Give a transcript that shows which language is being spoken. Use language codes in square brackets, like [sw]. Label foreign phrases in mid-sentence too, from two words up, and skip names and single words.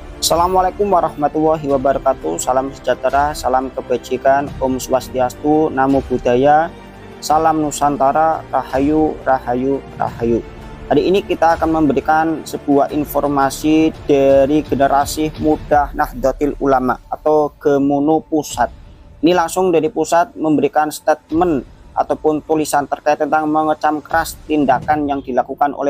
[ar] السلام عليكم ورحمة الله وبركاته. [id] Salam sejahtera, salam kebajikan, [ban] Om Swastiastu, [pi] Namo Buddhaya, [id] salam Nusantara, Rahayu, Rahayu, Rahayu. Hari ini kita akan memberikan sebuah informasi dari generasi muda Nahdlatul Ulama atau Gemunuh Pusat. Ini langsung dari pusat memberikan statement ataupun tulisan terkait tentang mengecam keras tindakan yang dilakukan oleh